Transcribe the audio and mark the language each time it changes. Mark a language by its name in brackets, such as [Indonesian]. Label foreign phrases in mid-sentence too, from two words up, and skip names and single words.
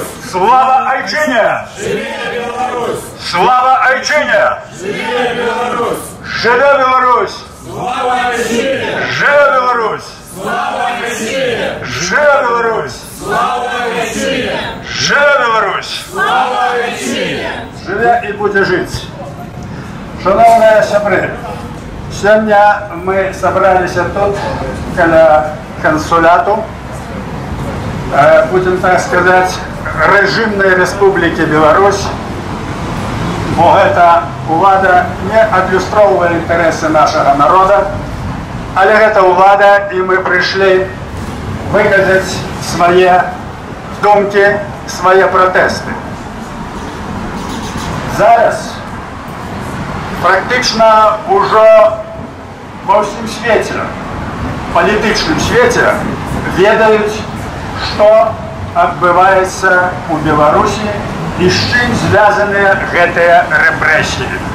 [Belarusian] Слава Айчине! Живе Беларусь! Слава Айчине! Живе Беларусь! Живе Беларусь! Слава Айчине! Живе Беларусь! Слава Айчине! Живе Беларусь! Слава Айчине! Живе Беларусь! Слава Айчине! Живе і буде жить. Шановні сябри, сёння мы собралися тут, каля консуляту, [Russian] будем так сказать, режимной Республики Беларусь, [Belarusian] бо гэта улада не адлюстроўвае інтарэсы нашага народа, але гэта улада, і мы прыйшлі выказаць свае думкі, свае пратэсты. Зараз практычна ўжо ва ўсім свеце, палітычным свеце, ведаюць, што адбываецца ў Беларусі і з чым звязаныя гэтыя рэпрэсіі.